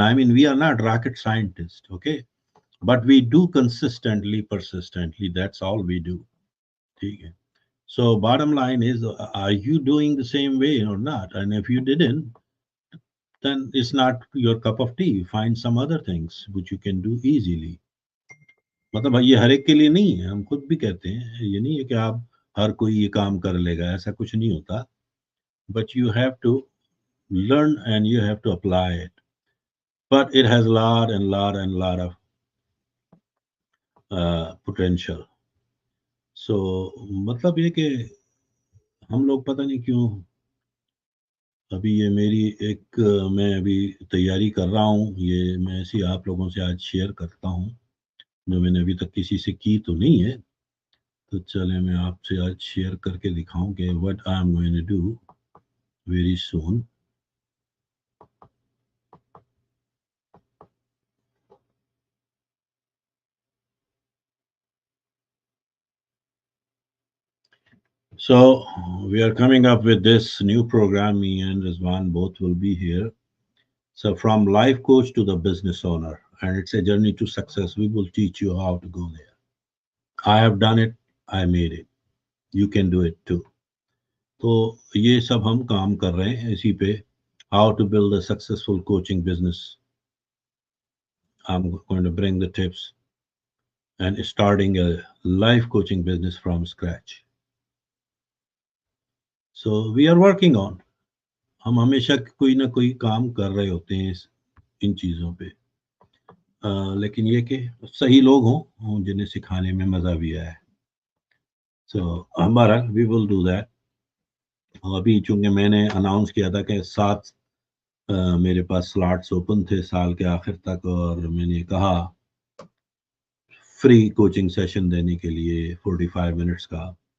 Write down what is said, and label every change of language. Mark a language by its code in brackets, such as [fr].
[en] I mean, we are not rocket scientists, okay? But we do consistently, persistently. That's all we do. Okay. So bottom line is, are you doing the same way or not? And if you didn't, then it's not your cup of tea. Find some other things which you can do easily. [hi] मतलब ये हर एक के लिए नहीं है. हम खुद भी कहते हैं, ये नहीं है कि आप हर कोई ये काम कर लेगा, ऐसा कुछ नहीं होता. [en] But you have to learn and you have to apply it. But it has lot of potential. [hi] So मतलब ये कि हम लोग पता नहीं क्यों अभी ये मेरी एक मैं अभी तैयारी कर रहा हूँ, ये मैं ऐसी आप लोगों से आज शेयर करता हूँ जो मैंने अभी तक किसी से की तो नहीं है. तो चले मैं आपसे आज शेयर करके दिखाऊं कि [en] What I am going to do very soon. So we are coming up with this new program. Me and Rizwan both will be here. So from life coach to the business owner, and it's a journey to success. We will teach you how to go there. I have done it. I made it. You can do it too. [hi] तो ये सब हम काम कर रहे हैं इसी पे, [en] how to build a successful coaching business I'm going to bring the tips and starting a life coaching business from scratch. So we are working on. [hi] हम हमेशा कोई ना कोई काम कर रहे होते हैं इन चीज़ों पे, लेकिन ये कि सही लोग हों जिन्हें सिखाने में मज़ा भी आए. सो हमारा [en] We will do that. [hi] अभी चूंकि मैंने अनाउंस किया था कि 7 मेरे पास स्लॉट्स ओपन थे साल के आखिर तक, और मैंने कहा फ्री कोचिंग सेशन देने के लिए 45 मिनट्स का.